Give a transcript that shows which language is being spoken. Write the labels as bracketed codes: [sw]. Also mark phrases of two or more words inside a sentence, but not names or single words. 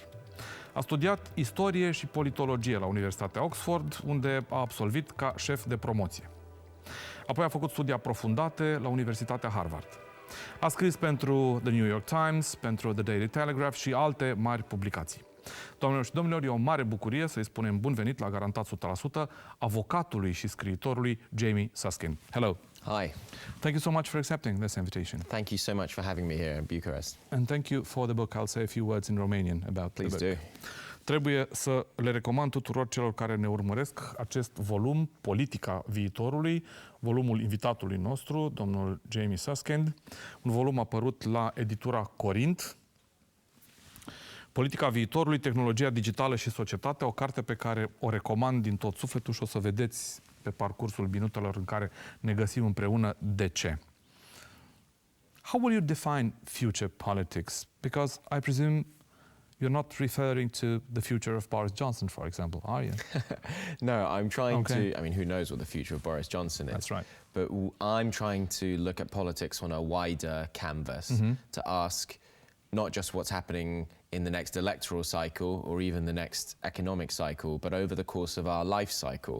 [ro] A studiat istorie și politologie la Universitatea Oxford, unde a absolvit ca șef de promoție. Apoi a făcut studii aprofundate la Universitatea Harvard. A scris pentru The New York Times, pentru The Daily Telegraph și alte mari publicații. Doamnelor și domnilor, e o mare bucurie să-i spunem bun venit la Garantat 100% avocatului și scriitorului Jamie Susskind. [en] Hello. Hi. Thank you so much for accepting this invitation. Thank you so much for having me here in Bucharest. And thank you for the book. I'll say a few words in Romanian about the book. Please do. [ro] Trebuie să le recomand tuturor celor care ne urmăresc acest volum, Politica viitorului, volumul invitatului nostru, domnul Jamie Susskind, un volum apărut la editura Corint, Politica viitorului, tehnologia digitală și societatea, o carte pe care o recomand din tot sufletul și o să vedeți pe parcursul minutelor în care ne găsim împreună de ce. [en] How will you define future politics? Because I presume you're not referring to the future of Boris Johnson, for example, are you? No, I'm trying to, I mean, who knows what the future of Boris Johnson is? That's right. But I'm trying to look at politics on a wider canvas to ask not just what's happening in the next electoral cycle or even the next economic cycle, but over the course of our life cycle.